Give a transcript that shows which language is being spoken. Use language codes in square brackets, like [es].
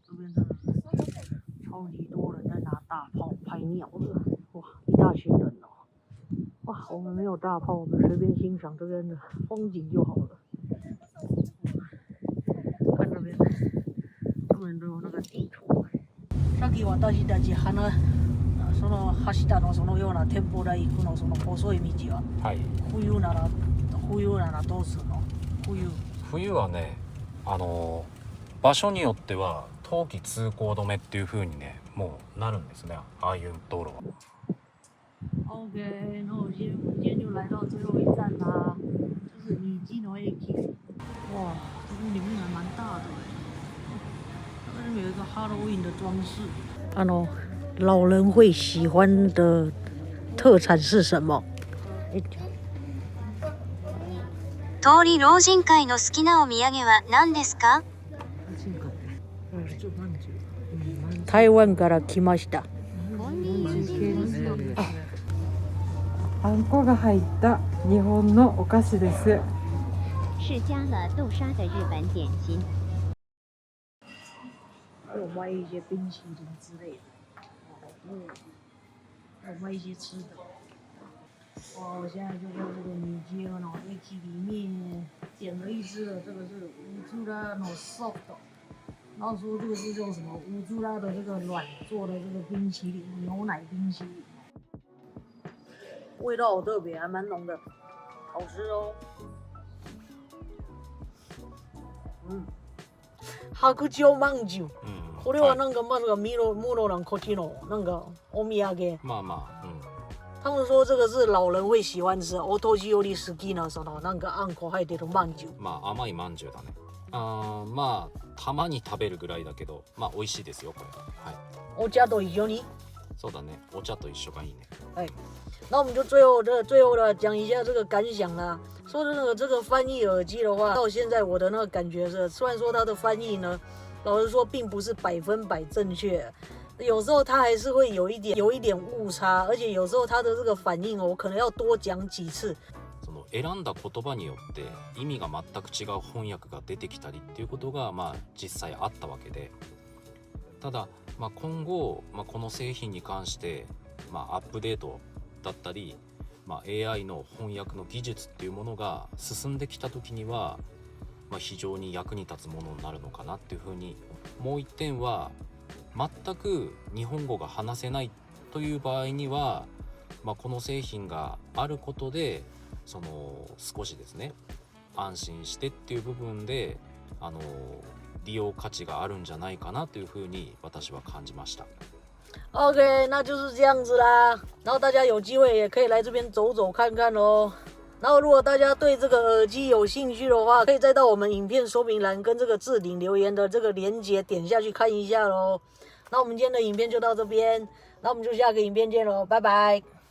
[zh] 这边真的是超级多人在拿大炮拍鸟的，哇，一大群人哦。哇，我们没有大炮，我们随便欣赏这边的风景就好了。看这边，这边都有那个地图。 [ja] さっき私たちその走ったのそのような展望台行くのその細い道は。はい。冬ならどうするの？冬はね、場所によっては冬季通行止めっていう風にね、もうなるんですね。ああいう道路は。 [zh] OK， 那我今天就来到最后一站啦，就是米基诺 AK。哇，这边里面还蛮大的哎，这边有一个 Halloween 的装饰。老人会喜欢的特产是什么？ [ja] 通り老人会の好きなお土産は何ですか？台湾から来ました。あんこが入った日本のお菓子です。 [zh] 是加了豆沙的日本点心。有卖一些冰淇淋之类的，还有卖一些吃的。哇，我现在就在这个米街脑袋机里面点了一只的，这个是乌猪拉no soft，然后说这个是叫什么乌猪拉的这个软做的这个冰淇淋，牛奶冰淇淋，味道好特别，还蛮浓的，好吃哦。 [ja] 白鳥まんじゅう。これはなんかまずミロ兰こっちのなんかお土産。まあまあ、 [zh] 他们说这个是老人会喜欢吃。 [ja] お年寄り好きなそのなんかあんこ入ってるまんじゅう。まあ甘いまんじゅうだね。まあたまに食べるぐらいだけど、まあ美味しいですよこれ。はい。お茶と一緒に。そうだね。お茶と一緒がいいね。 [zh] 哎，那我们就最后的讲一下这个感想啦。说真的，这个翻译耳机的话，到现在我的那个感觉是，虽然说它的翻译呢，老实说并不是100%正确，有时候它还是会有一点误差，而且有时候它的这个反应我可能要多讲几次。 [ja] その選んだ言葉によって意味が全く違う翻訳が出てきたりっていうことがまあ実際あったわけで、ただ、まあ、今後、この製品に関して、アップデートだったり、AI の翻訳の技術っていうものが進んできた時には、非常に役に立つものになるのかなっていうふうに。もう一点は全く日本語が話せないという場合には、この製品があることでその少しですね安心してっていう部分で利用価値があるんじゃないかなというふうに私は感じました。 [zh] OK， 那就是这样子啦。然后大家有机会也可以来这边走走看看哦。然后如果大家对这个耳机有兴趣的话，可以再到我们影片说明栏跟这个置顶留言的这个连结点下去看一下咯。那我们今天的影片就到这边，那我们就下个影片见咯，拜拜。